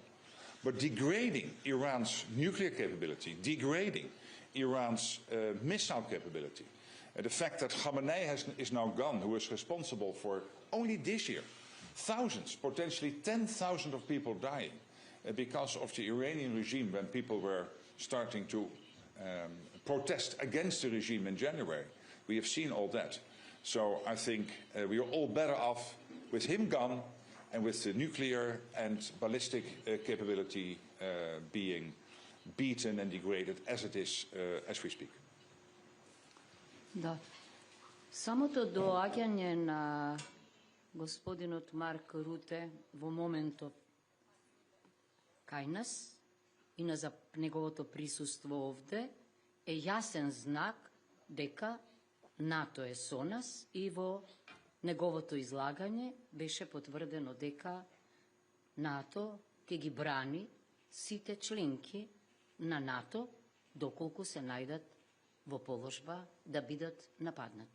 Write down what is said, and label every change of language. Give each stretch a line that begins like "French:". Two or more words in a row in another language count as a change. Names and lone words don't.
English: But degrading Iran's nuclear capability, degrading Iran's missile capability, the fact that Khamenei is now gone, who is responsible for only this year thousands, potentially 10,000 of people dying because of the Iranian regime when people were starting to protest against the regime in January. We have seen all that. So I think we are all better off with him gone and with the nuclear and ballistic capability being beaten and degraded as it is as we speak.
Macedonian: Да. Самото доаѓање на господинот Марк Руте во моментот кај нас и на неговото присуство овде е јасен знак дека НАТО е со нас и во неговото излагање беше потврдено дека НАТО ќе ги брани сите членки на НАТО доколку се најдат во положба да бидат нападнати.